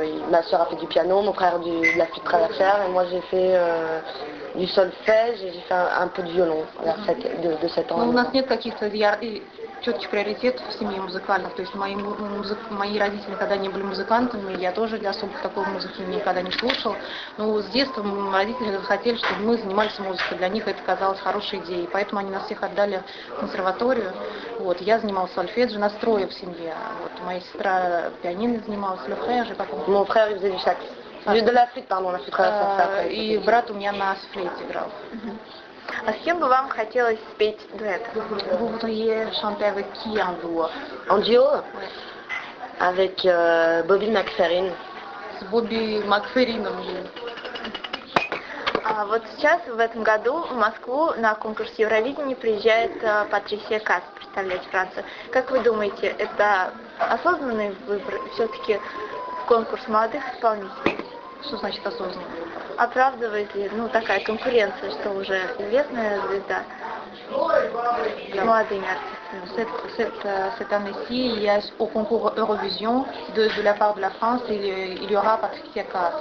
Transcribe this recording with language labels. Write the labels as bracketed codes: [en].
[fr] Ma soeur a fait du piano, mon frère de la flûte traversière et moi j'ai fait du solfège et j'ai fait un peu de violon vers de 7 ans. [ru] Но у нас нет каких-то четких приоритетов в семье музыкальных, то есть мои родители никогда не были музыкантами, я тоже особо такой музыки никогда не слушал, но с детства родители хотели, чтобы мы занимались музыкой, для них это казалось хорошей идеей, поэтому они нас всех отдали в консерваторию, я занималась сольфеджио, настроя в семье, моя сестра пианино занималась, [fr] le frère, j'ai pas compris. Mon frère il faisait du sax, de la flûte, pardon, la flûte traversière. [ru] И брат у меня на флейте играл. А с кем бы вам хотелось спеть дуэт? [fr] Vous voudriez chanter avec qui en duo? En duo? Avec Bobby McFerrin. [ru] С Бобби Макферрином. Вот сейчас, в этом году, в Москву на конкурс Евровидения приезжает Патрисия Кац представлять Францию. Как вы думаете, это осознанный выбор, все-таки конкурс молодых исполнителей? Что значит осознанный выбор? Оправдывает ли такая конкуренция, что уже известная звезда с молодыми артистами? [fr] Cette année-ci, il y a au concours Eurovision de la part de la France, il y aura Patricia Cass.